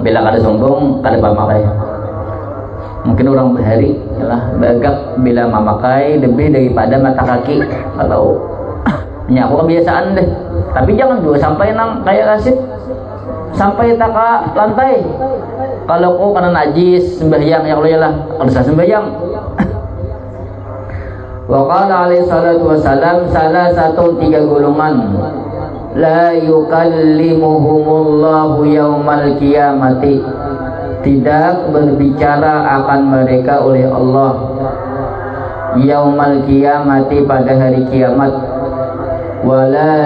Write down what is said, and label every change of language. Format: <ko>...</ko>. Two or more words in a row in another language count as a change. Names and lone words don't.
<bjn>Bila kada sombong, kada pamakai. Mungkin orang bahari yalah bagak bila memakai lebih daripada mata kaki, atau ya aku kebiasaan deh. Tapi jangan juga sampai nang kayak Rasid sampai tak ke lantai. Kalau kau kena najis sembahyang</bjn> <ar>ya Allah,</ar> <bjn>yalah kalau saya sembahyang.</bjn> <ar>Wa qala alaihi salatu wasalam,</ar> <id>salah satu 3 golongan</id> <ar>la yukallimuhumullahu yaumal qiyamati,</ar> <id>tidak berbicara akan mereka oleh Allah</id> <ar>yaumal qiyamati,</ar> <id>pada hari kiamat, wala</id>